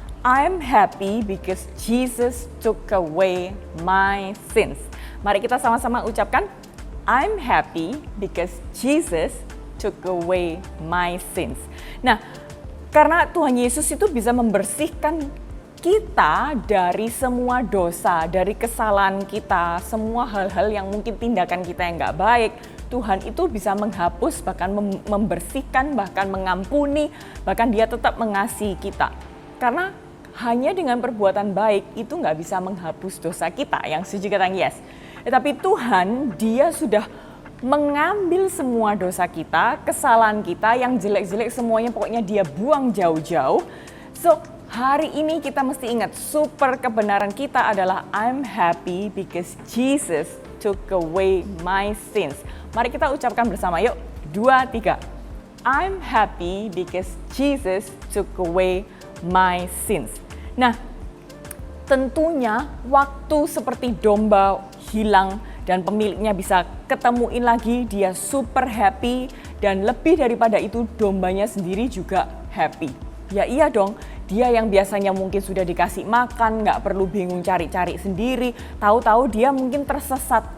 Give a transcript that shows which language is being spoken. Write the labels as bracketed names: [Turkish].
[English] I'm happy because Jesus took away my sins. [Indonesian] Mari kita sama-sama ucapkan, [English] I'm happy because Jesus took away my sins. [Indonesian] Nah, karena Tuhan Yesus itu bisa membersihkan kita dari semua dosa, dari kesalahan kita, semua hal-hal yang mungkin tindakan kita yang nggak baik, Tuhan itu bisa menghapus, bahkan membersihkan, bahkan mengampuni, bahkan Dia tetap mengasihi kita. Karena hanya dengan perbuatan baik itu nggak bisa menghapus dosa kita. Yang setuju katakan yes. Tapi Tuhan, Dia sudah mengambil semua dosa kita, kesalahan kita, yang jelek-jelek semuanya pokoknya Dia buang jauh-jauh. So, hari ini kita mesti ingat, super kebenaran kita adalah [English] I'm happy because Jesus took away my sins. [Indonesian] Mari kita ucapkan bersama, yuk. 2, 3. [English] I'm happy because Jesus took away my sins. [Indonesian] Nah, tentunya waktu seperti domba hilang dan pemiliknya bisa ketemuin lagi, dia super happy, dan lebih daripada itu dombanya sendiri juga happy. Ya iya dong, dia yang biasanya mungkin sudah dikasih makan, nggak perlu bingung cari-cari sendiri, tahu-tahu dia mungkin tersesat.